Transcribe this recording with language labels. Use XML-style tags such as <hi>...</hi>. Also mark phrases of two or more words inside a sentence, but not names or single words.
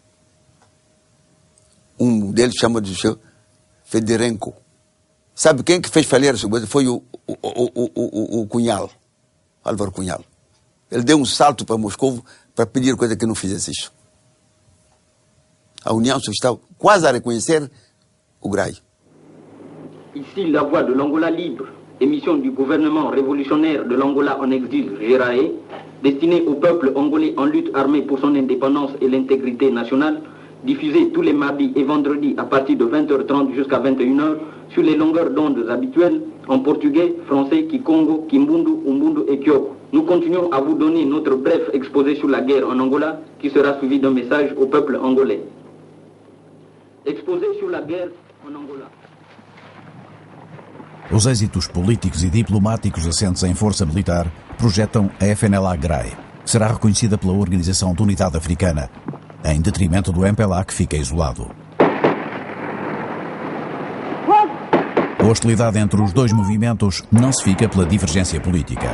<pt>Um deles chama de Fedorenko. Sabe quem que fez falir a Soviética? Foi o Cunhal, Álvaro Cunhal. Ele deu um salto para Moscou para pedir coisa que não fizesse isso. A União Soviética estava quase a reconhecer o GRAI.</pt> <fr>Ici la voix de l'Angola libre, émission du gouvernement révolutionnaire de l'Angola en exil, GRAE, destinée au peuple angolais en lutte armée pour son indépendance et l'intégrité nationale, diffusée tous les mardis et vendredis à partir de 20h30 jusqu'à 21h sur les longueurs d'ondes habituelles en portugais, français, kikongo, kimbundu, umbundu et kyoko. Nous continuons à vous donner notre bref exposé sur la guerre en Angola qui sera suivi d'un message au peuple angolais. Exposé sur la guerre en Angola.</fr> <pt>Os êxitos políticos e diplomáticos assentes em força militar projetam a FNLA-GRAI, que será reconhecida pela Organização de Unidade Africana, em detrimento do MPLA, que fica isolado. A hostilidade entre os dois movimentos não se fica pela divergência política.</pt>